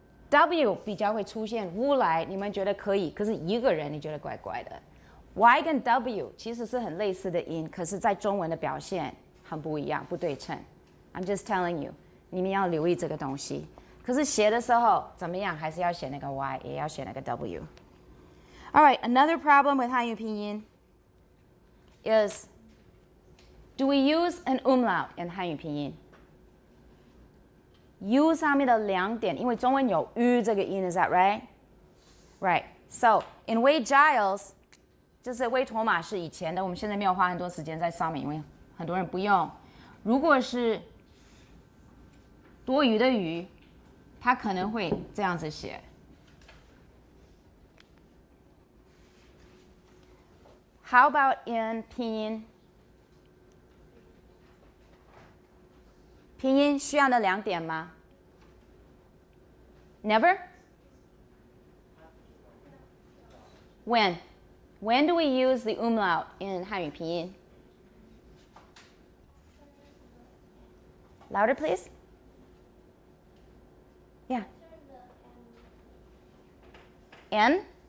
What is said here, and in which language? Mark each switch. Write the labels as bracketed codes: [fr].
[zh] W 比较会出现乌来，你们觉得可以，可是一个人你觉得怪怪的。 Y 跟 W 其实是很类似的音，可是在中文的表现。很不一样，不对称。 [en] I'm just telling you， [zh] 你们要留意这个东西。可是写的时候怎么样，还是要写那个 Y， 也要写那个 W。 [en] All right, another problem with 汉语拼音 is, do we use an umlaut in 汉语拼音 ？ [zh] U 上面的两点，因为中文有 U 这个音 [en] ，is that right? Right. So in [zh] Wade Giles， 就是威妥玛是以前的，我们现在没有花很多时间在上面，因为很多人不用。如果是多余的余，它可能会这样子写。 [en] How about in 拼音 [zh] 拼音需要那2点吗 ？ [en] Never? When? When do we use the umlaut in 汉语拼音 Louder, please. Yeah. N?